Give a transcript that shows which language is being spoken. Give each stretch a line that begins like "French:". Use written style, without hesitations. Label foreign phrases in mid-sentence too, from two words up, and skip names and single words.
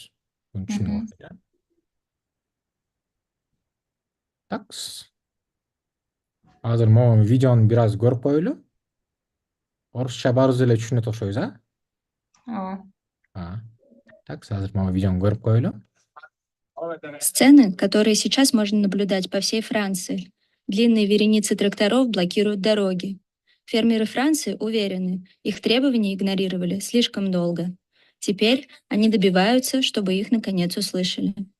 Kyrgyz: Буну түшүндүк окшойт, а? Такс. Азыр могу видеону бир аз көрүп коелу. Орусча баарыбыз эле түшүнөт окшойбуз, а? Ооба. Такс, азыр могу видеону көрүп коелу.
Russian: Сцены, которые сейчас можно наблюдать по всей Франции. Длинные вереницы тракторов блокируют дороги. Фермеры Франции уверены, их требования игнорировали слишком долго. Теперь они добиваются, чтобы их наконец услышали.